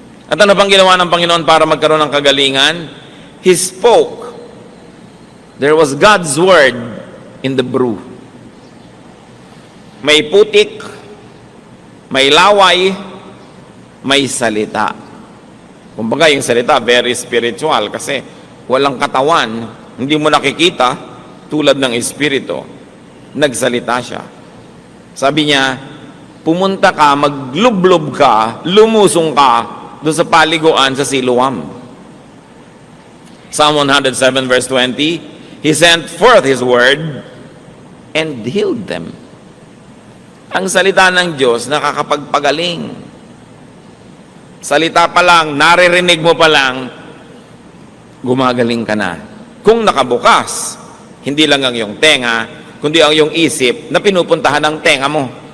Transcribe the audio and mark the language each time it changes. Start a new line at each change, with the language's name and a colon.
Filipino: At ano bang ginawa ng Panginoon para magkaroon ng kagalingan?
English: He spoke. There was God's word in the brew.
Filipino: May putik, may laway, may salita. Kumbaga yung salita,
English: very spiritual
Filipino: kasi walang katawan, hindi mo nakikita tulad ng espiritu. Nagsalita siya. Sabi niya, pumunta ka, maglublob ka, lumusong ka doon sa paliguan sa Siloam.
English: Psalm 107 verse 20, He sent forth His word and healed them.
Filipino: Ang salita ng Diyos nakakapagpagaling. Salita pa lang, naririnig mo pa lang, gumagaling ka na. Kung nakabukas, hindi lang ang iyong tenga, kundi ang iyong isip na pinupuntahan ng tenga mo.